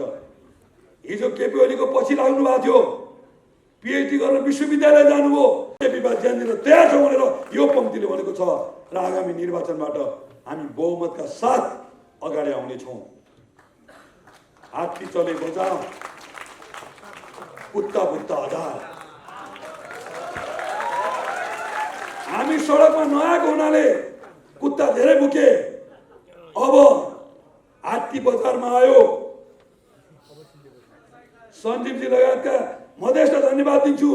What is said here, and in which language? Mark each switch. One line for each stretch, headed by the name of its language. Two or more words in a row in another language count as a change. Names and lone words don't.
Nepali: हिजो केपी ओलीको पछि लाग्नु भएको थियो, पिएचडी गरेर विश्वविद्यालय जानुभयो। केपी बा ज्यानदिन तयार छ भनेर यो पङ्क्तिले भनेको छ। र आगामी निर्वाचनबाट हामी बहुमतका साथ अगाडि आउनेछौँ।
Hindi: हात्ती चले बजा, कुत्ता बुत्ता हजार।
Nepali: हामी सडकमा नआएको हुनाले कुत्ता धेरै भुके। अब हात्ती बजारमा आयो। सञ्जीवजी लगायतका मधेसलाई धन्यवाद दिन्छु।